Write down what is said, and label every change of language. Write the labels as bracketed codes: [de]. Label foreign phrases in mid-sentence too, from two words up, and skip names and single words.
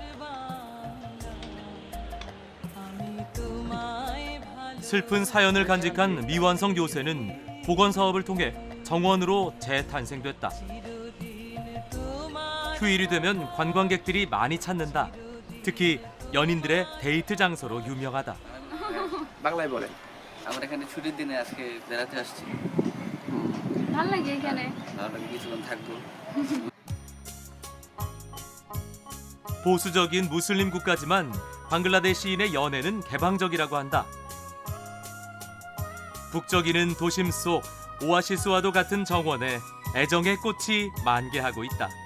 [ko] 슬픈 사연을 간직한 미완성 요새는 복원 사업을 통해 정원으로 재탄생됐다. 휴일이 되면 관광객들이 많이 찾는다. 특히 연인들의 데이트 장소로 유명하다. [bn] বাংলায় বলে। আমরা এখানে ছুটির দিনে আজকে বেড়াতে আসছি ভালো লাগে এখানে আমরা কিছুক্ষণ থাকবো [ko] 보수적인 무슬림 국가지만 방글라데시인의 연애는 개방적이라고 한다. 북적이는 도심 속 오아시스와도 같은 정원에 애정의 꽃이 만개하고 있다.